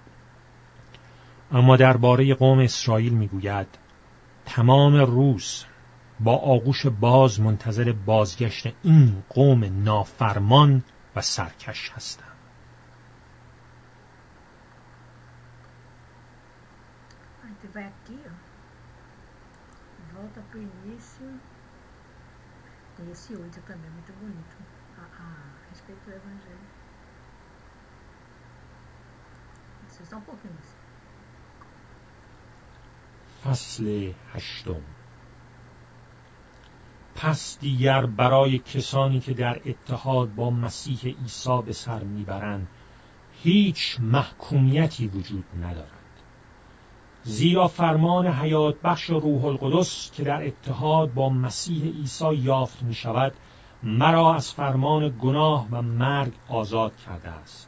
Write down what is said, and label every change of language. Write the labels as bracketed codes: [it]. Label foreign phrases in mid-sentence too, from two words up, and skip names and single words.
[fa] اما درباره قوم اسرائیل میگوید تمام روز با آغوش باز منتظر بازگشت این قوم نافرمان و سرکش هستم. [pt] A gente vai aqui, ó. Volta pro início. Tem esse 8 também, muito bonito. A respeito do Evangelho. Isso só um pouquinho disso. [fa] فصل 8. پس دیگر برای کسانی که در اتحاد با مسیح عیسی به سر میبرند هیچ محکومیتی وجود ندارد. زیرا فرمان حیات بخش روح القدس که در اتحاد با مسیح عیسی یافت می شود مرا از فرمان گناه و مرگ آزاد کرده است.